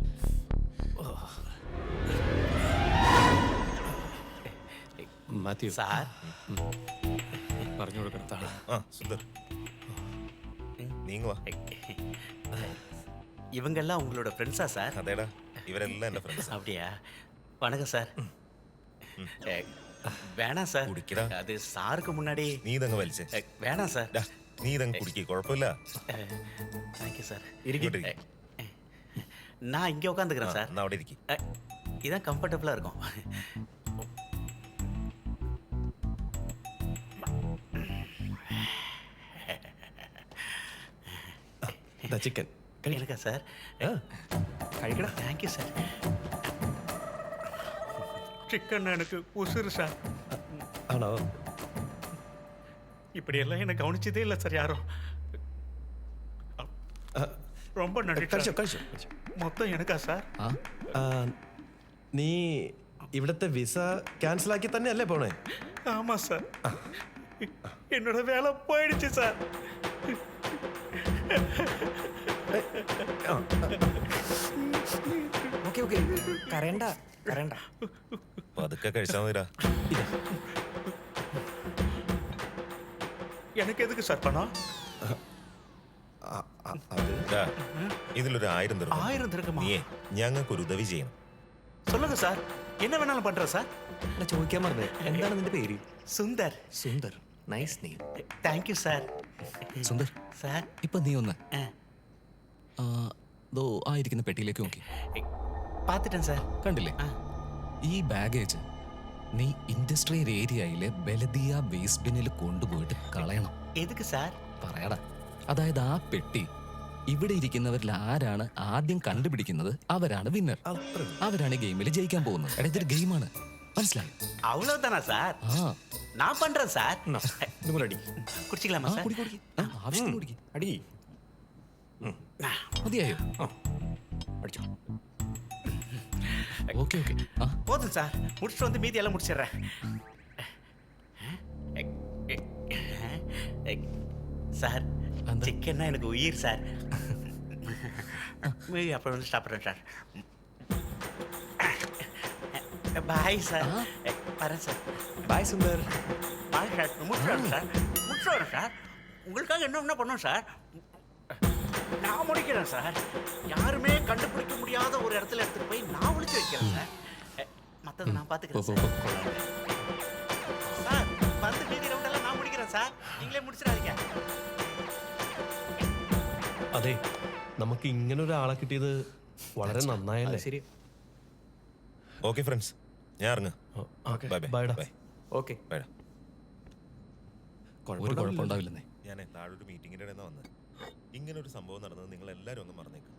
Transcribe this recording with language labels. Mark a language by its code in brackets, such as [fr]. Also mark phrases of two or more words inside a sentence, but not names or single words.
[ml] മാത്യു സാർ, പറഞ്ഞു കൊടുക്കണം. ആ സുന്ദർ, നീങ്ങുവാ. [ta] இவங்கெல்லாம் உங்களோட ஃப்ரெண்ட்ஸா சார்? [ml] അതേടാ, ഇവരെല്ലാം എൻ്റെ ഫ്രണ്ട്സ്. [ta] அப்படியா? வணக்கம் சார். வேணாம் சார், [ml] കുടിക്കടാ. [ta] அது சாருக்கு முன்னாடி. [ml] നീ ഇതങ്ങ് വലിച്ചേ. [ta] வேணாம் சார். [ml] ഡാ, നീ ഇതങ്ങ് കുടിക്കേ, കുഴപ്പമില്ല. [ta] தேங்க்யூ சார். [ml] ഇങ്ങോട്ട് ഇരിക്ക്. [ta] நான் இங்கே உட்காந்துக்கிறேன் [ml] ആ, [ta] சார். [ml] എന്നാ അവിടെ ഇരിക്കും. [ta] இதான் கம்ஃபர்டபுளாக இருக்கும். [ml] ചിക്കൻ [ta] எனக்கா சார்? [ml] കഴിക്കടാ. [ta] தேங்க்யூ சார். சிக்கன் எனக்கு உசுறு சார். [ml] ആണോ? [ta] இப்படியெல்லாம் என்னை கவனிச்சதே இல்லை சார் யாரும். ரொம்ப நன்றி சார். [ml] കഴിച്ചോ കഴിച്ചോ കഴിച്ചോ. [ta] மொத்தம் எனக்கா சார்? [ml] ആ, നീ ഇവിടുത്തെ [en] visa cancel [ml] ആക്കി തന്നെയല്ലേ പോണേ? [ta] ஆமா சார். என்னோட வேலை போயிடுச்சு சார். [en] okay okay, [ml] കരയണ്ട കരയണ്ട. പതുക്കെ കഴിച്ചാൽ മതിരാ. [ta] எனக்கு எதுக்கு சார் பணம்? [ml] ഡാ, ഇതിലൊരു 1000 തരും. 1000 തിരക്കുമോ? നീയേ ഞങ്ങൾക്കൊരു ഉദവി ചെയ്യണം. [ta] சொல்லுங்க சார், என்ன வேணாலும் பண்றேன் சார். [ml] അല്ല, ചോദിക്കാൻ പറഞ്ഞേ, എന്താണ് നിന്റെ പേര്? [ta] சுந்தர். [ml] സുന്ദർ, [en] nice name. [ta] தேங்க்யூ சார். [ml] സുന്ദർ, [ta] சார், [ml] ഇപ്പൊ നീ ഒന്ന് ദോ ആയിരിക്കുന്ന പെട്ടിയിലേക്ക് നോക്കി. [ta] பார்த்துட்டேன் சார். [ml] കണ്ടില്ലേ? ഈ ബാഗേജ് നീ ഇൻഡസ്ട്രിയൽ ഏരിയയിലെ ബലദിയ വേസ്റ്റ് ബിന്നിൽ കൊണ്ടുപോയിട്ട് കളയണം. [ta] எதுக்கு சார்? [ml] പറയാടാ. അതായത് ആ പെട്ടി ഇവിടെ ഇരിക്കുന്നവരിൽ ആരാണ് ആദ്യം കണ്ടുപിടിക്കുന്നത് അവരാണ് വിന്നർ. അവരാണ് ഗെയിമിൽ ജയിക്കാൻ പോകുന്നത്. എടാ ഇതൊരു ഗെയിമാണ്, മനസ്സിലായി? [ta] அவ்வளவுதானா சார்? [ml] ആ [ta] நான் பண்றேன் சார். [ml] അടി [ta] குடிச்சிக்கலாமா சார்? [ml] കുടി കുടി. ആവശ്യത്തിന് കുടിക്ക്. അടി മതിയായോ? അടിച്ചോ. [en] okay okay. [ml] ആ [ta] போதும் சார். முடிச்சுட்டு வந்து மீதி எல்லாம் முடிச்சிடுறேன். சார் அந்த- சிக்கன்னா எனக்கு உயிர் சார். மீதி அப்புறம் வந்து சாப்பிட்றேன் சார். பாய் சார். வரேன் சார். [ml] ബായ് സുന്ദർ. [ta] பாய் சார். முடிச்சுடுறேன் சார். முடிச்சுடுறேன் சார். உங்களுக்காக என்ன பண்ணும் சார்? நான் முடிக்கிறேன் சார். யாருமே கண்டுபிடிக்க முடியாத ஒரு இடத்துல எடுத்துட்டு போய் நான் ஒளிச்சு வைக்கிறேன் சார். மத்ததை நான் பார்த்துக்கிறேன் போ, சார். போ, சார் வந்து மீதி ரவுண்டெல்லாம் நான் முடிக்கிறேன் சார். நீங்களே முடிச்சிடாதீங்க. [ml] അതെ, നമുക്ക് ഇങ്ങനെ ഒരാളെ കിട്ടിയത് വളരെ നന്നായല്ലേ? ശരി. [en] okay friends, [ml] ഞാൻ ഇറങ്ങാം. [en] bye bye [ml] ബൈഡാ. ബൈ ഓക്കെ. ബൈഡാ. ഒരു കുഴപ്പമുണ്ടാവില്ലെന്നേ. ഞാനേ താഴൊരു മീറ്റിങ്ങിൻ്റെ ഇടയിൽ നിന്ന് വന്നത്. ഇങ്ങനെ ഒരു സംഭവം നടന്നത് നിങ്ങൾ എല്ലാവരും ഒന്ന് മറന്നേക്കും.